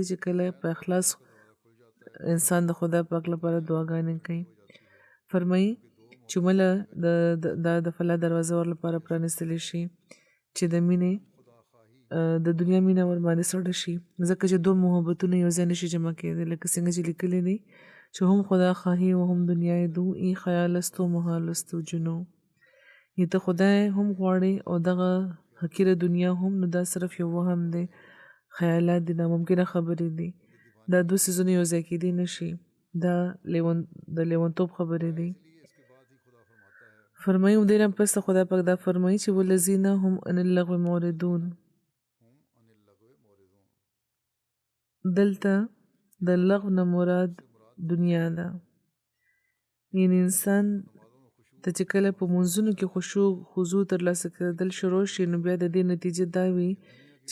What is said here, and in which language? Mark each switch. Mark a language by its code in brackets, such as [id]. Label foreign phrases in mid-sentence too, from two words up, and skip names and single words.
[ps] چې کله په اخلاص انسان د خدای پاک لپاره دعاګانې کوي فرمایي چې مله د فلاح دروازه ور لپاره پرانستلی شي چې د مینې د دنیا مینه ور باندې سړه شي ځکه چې دوه محبتونه یو ځای نشي جمع کېدی لکه څنګه چې لیکلی دی چې [fa] هم خدا خواهی و هم دنیای دو این خیال است و محال است و جنو [ps] یې ته خدای هم غواړي او دغه حقیره دنیا هم نو دا صرف یو وهم دی خیالات دي ناممکنه خبرې دي دا دوه څیزونه یو ځای کېدی نشي دا د لیونتوب خبرې دي فرمایي دې نه پس خدای پاک دا فرمایي چې [ar] والذین هم عن اللغو معرضون [ps] دلته د لغو نه مراد دنیا ده یعنی انسان ته چې کله په منځونو کې خضوع ترلاسه کېدل شروع شي نو بیا د دې نتیجه دا وي چې